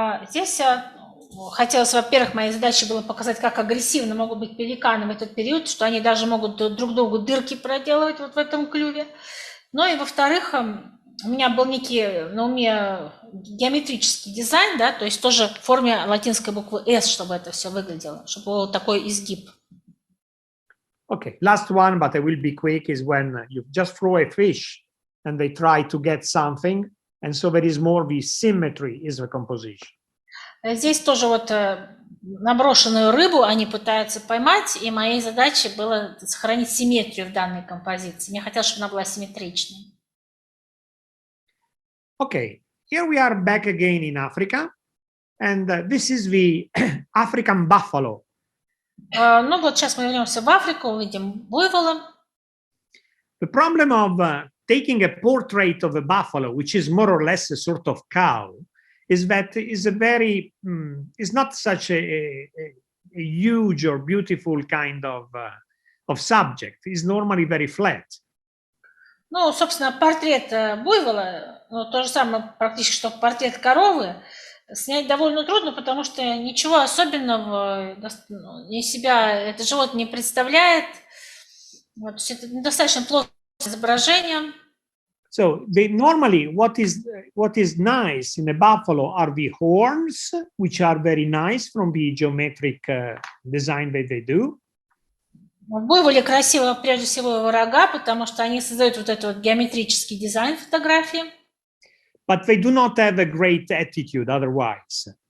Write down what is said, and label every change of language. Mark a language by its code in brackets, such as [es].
[ru] Здесь хотелось, во-первых, моей задачей было показать, как агрессивно могут быть пеликаны в этот период, что они даже могут друг другу дырки проделывать вот в этом клюве. Ну и, во-вторых, у меня был некий на уме геометрический дизайн, да, то есть тоже в форме латинской буквы S, чтобы это все выглядело, чтобы был такой изгиб. [en] Okay, last one, but I will be quick, is when you just throw a fish and they try to get something, and so there is more the symmetry is the composition. [ru] Здесь тоже вот наброшенную рыбу они пытаются поймать, и моей задачей было сохранить симметрию в данной композиции. Мне хотелось, чтобы она была симметричной. [en] Okay, here we are back again in Africa, and this is the African buffalo. [ru] Ну вот сейчас мы вернемся в Африку, увидим буйвола. [en] The problem of taking a portrait of a buffalo, which is more or less a sort of cow, is that is a very is not such a huge or beautiful kind of subject. It's normally very flat. [ru] Ну, собственно, портрет буйвола, ну, то же самое практически, что портрет коровы, снять довольно трудно, потому что ничего особенного из себя это животное не представляет. Вот, это достаточно плохое изображение. [en] So normally what is nice in a buffalo are the horns, which are very nice from the geometric design that they do. [ru] В буйволе красиво прежде всего его рога, потому что они создают вот этот вот геометрический дизайн фотографии. [en] But they do not have a great attitude otherwise.